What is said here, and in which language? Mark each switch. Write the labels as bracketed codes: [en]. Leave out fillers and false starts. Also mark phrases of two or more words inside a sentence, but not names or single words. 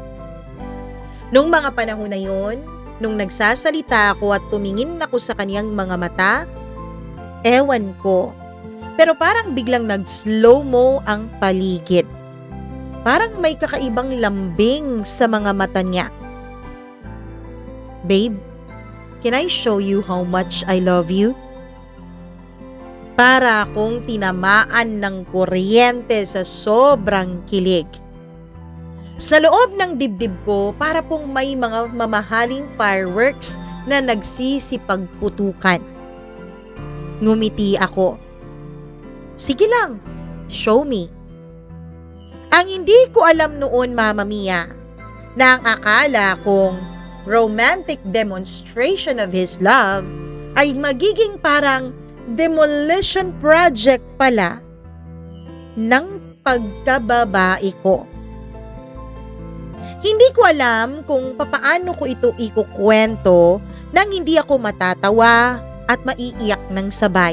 [tl] Nung mga panahon na yun, nung nagsasalita ako at tumingin ako sa kaniyang mga mata, ewan ko. Pero parang biglang nag-slow-mo ang paligid. Parang may kakaibang lambing sa mga mata niya. [en] Babe, can I show you how much I love you? [tl] Para akong tinamaan ng kuryente sa sobrang kilig. Sa loob ng dibdib ko, para pong may mga mamahaling fireworks na nagsisipagputukan. Ngumiti ako. Sige lang, [en] show me. [tl] Ang hindi ko alam noon, Mama Mia, na ang akala kong [en] romantic demonstration of his love [tl] ay magiging parang [en] demolition project [tl] pala ng pagkababae ko. Hindi ko alam kung papaano ko ito ikukwento nang hindi ako matatawa at maiiyak ng sabay.